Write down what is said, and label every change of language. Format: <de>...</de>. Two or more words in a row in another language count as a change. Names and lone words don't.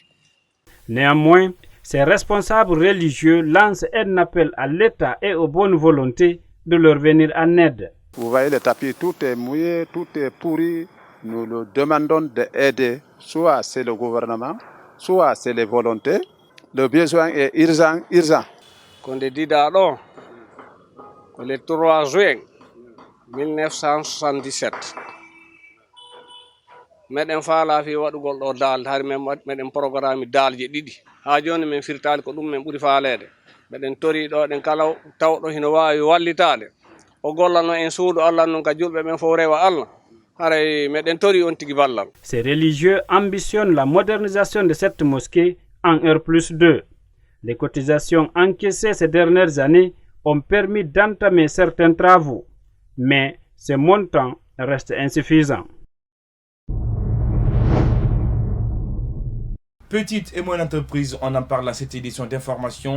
<fr>Néanmoins, ces responsables religieux lancent un appel à l'État et aux bonnes volontés de leur venir en aide. Vous voyez, le tapis, tout est mouillé, tout est pourri. Nous le demandons d'aider, soit c'est le gouvernement, soit c'est les volontés. Le besoin est urgent.</fr> <ff>Le 3 juin 1977 meɗen faalafi waɗugol ɗo dal hari men meɗen programme dalje ɗiɗi ha joni min firtali ko ɗum men ɓuri faalede meɗen tori ɗo ɗen kala tawɗo hino wawi wallitade o gollano en suudu Allah non ka julɓe men fof rewa Allah haray meɗen tori on tigi ballal.</ff> <fr>Ces religieux ambitionnent la modernisation de cette mosquée en R+2. Les cotisations encaissées ces dernières années ont permis d'entamer certains travaux, mais ce montant reste insuffisant. Petite et moyenne entreprise, on en parle dans cette édition d'information.</fr>